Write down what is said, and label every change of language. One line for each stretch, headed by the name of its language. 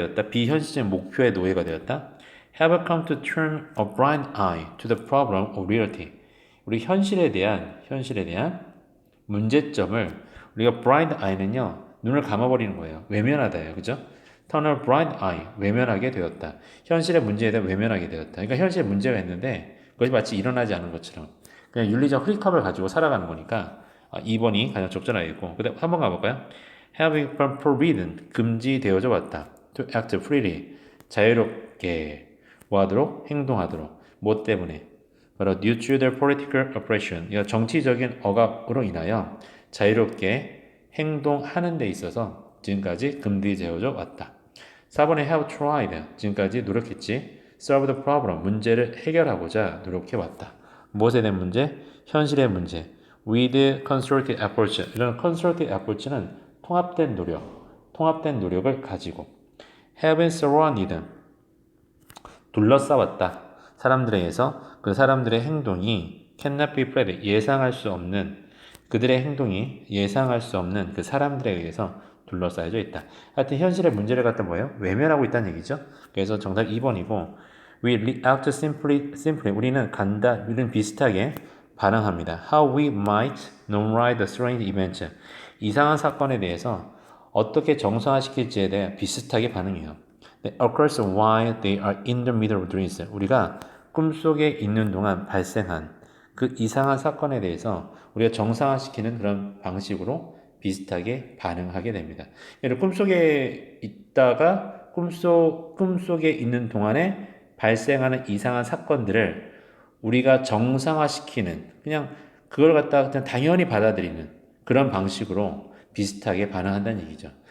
Korean: 비현실적인 목표의 노예가 되었다.
English: Have come to turn a blind eye to the problem of reality.
Korean: 우리 현실에 대한 문제점을 우리가
English: blind eye
Korean: 는요, 눈을 감아버리는 거예요. 외면하다예요. 그죠?
English: turn a blind eye,
Korean: 외면하게 되었다. 현실의 문제에 대해 외면하게 되었다. 그러니까 현실에 문제가 있는데 그것이 마치 일어나지 않은 것처럼 그냥 윤리적 흐릿함을 가지고 살아가는 거니까 2번이 가장 적절하겠고, 그다음 한번 가볼까요?
English: Having been forbidden,
Korean: 금지되어져 왔다.
English: To act freely,
Korean: 자유롭게 뭐하도록? 행동하도록. 뭐 때문에? 바로
English: due to the political oppression,
Korean: 정치적인 억압으로 인하여 자유롭게 행동하는 데 있어서 지금까지 금지되어져 왔다. 4번에
English: have tried.
Korean: 지금까지 노력했지.
English: solve the problem.
Korean: 문제를 해결하고자 노력해왔다. 무엇에 대한 문제? 현실의 문제.
English: with concerted approach.
Korean: 이런
English: concerted approach
Korean: 는 통합된 노력을 가지고
English: have been surrounded.
Korean: 둘러싸왔다. 사람들에 의해서 그 사람들의 행동이
English: cannot be predicted.
Korean: 예상할 수 없는 그들의 행동이 예상할 수 없는 그 사람들에 의해서 둘러싸여져 있다. 하여튼 현실의 문제를 갖다 뭐예요? 외면하고 있다는 얘기죠. 그래서 정답 2번이고
English: We react simply
Korean: 우리는 우리는 비슷하게 반응합니다.
English: How we might normalize the strange event.
Korean: 이상한 사건에 대해서 어떻게 정상화시킬지에 대해 비슷하게 반응해요.
English: That occurs while they are in the middle of dreams.
Korean: 우리가 꿈속에 있는 동안 발생한 그 이상한 사건에 대해서 우리가 정상화시키는 그런 방식으로 비슷하게 반응하게 됩니다. 예를 꿈속에 있다가 꿈속에 있는 동안에 발생하는 이상한 사건들을 우리가 정상화시키는 그냥 그걸 갖다가 그냥 당연히 받아들이는 그런 방식으로 비슷하게 반응한다는 얘기죠.